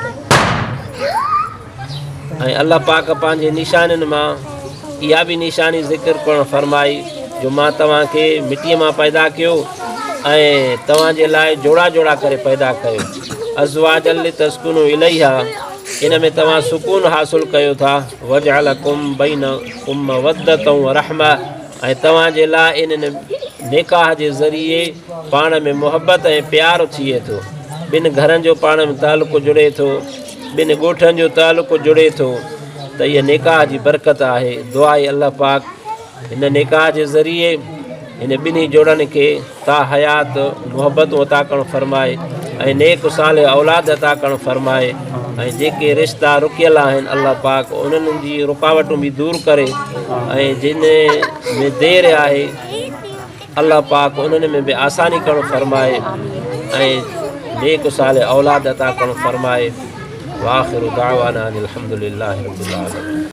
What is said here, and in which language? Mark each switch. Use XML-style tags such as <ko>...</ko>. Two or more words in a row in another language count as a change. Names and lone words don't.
<sd>ऐं अल्लाह पाक पंहिंजे निशानियुनि मां इहा बि निशानी ज़िक्र करणु फरमाई, जो मां तव्हांखे मिटीअ मां पैदा कयो ऐं तव्हांजे लाइ जोड़ा जोड़ा करे पैदा कयो।</sd> <ar>أزواجا لتسكنوا إليها,</ar> <sd>इन में तव्हां सुकून हासिल कयो था।</sd> <ar>وجعل بينكم مودة ورحمة,</ar> <sd>ऐं तव्हांजे लाइ इन निकाह जे ज़रिए पाण में मुहबत ऐं प्यारु थिए थो। 2 घरनि जो पाण में तालुक़ु जुड़े थो, 2 ॻोठनि जो तालुक़ु जुड़े थो, त इहा निकाह जी बरकत आहे। दुआ आहे अल्लाह पाक इन निकाह जे ज़रिए इन 2 जोड़नि खे ता हयात मुहबतूं अता करणु फरमाए ऐं नेक साले औलाद अता करणु फरमाए, ऐं जेके रिश्ता रुकियल आहिनि अल्लाह पाक उन्हनि जी रुकावटूं बि दूर करे, ऐं जिन में देरि आहे अल्लाह पाक उन्हनि में भी आसानी करणु फरमाए ऐं नेक साल औलाद अता करणु फरमाए।</sd> <ar>وآخر دعوانا أن الحمد لله رب العالمين.</ar>